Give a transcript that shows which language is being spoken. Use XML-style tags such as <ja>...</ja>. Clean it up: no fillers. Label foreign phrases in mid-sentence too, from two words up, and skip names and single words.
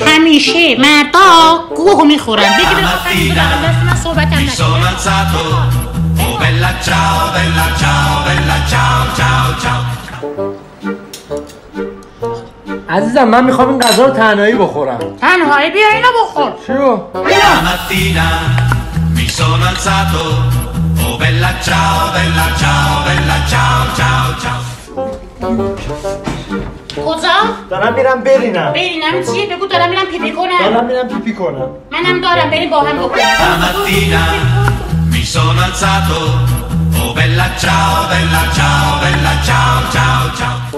<fa>همیشه مردا گوه میخورن. بگی من صحبتم عزیزم من میخوام این غذا رو تنهایی بخورم. تنهایی بیا اینو بخور. چیو؟</fa> <it>sono alzato, oh bella ciao, bella ciao, bella ciao, ciao, ciao.</it> <fa>کجا؟ دارم میرم برینم. برینم چیه؟ بگو دارم میرم پیپی کنم. دارم میرم پیپی کنم. منم دارم بریم با هم بکنم.</fa> <it>Stamattina mi sono alzato, oh bella ciao, bella ciao, bella ciao, ciao, ciao.</it>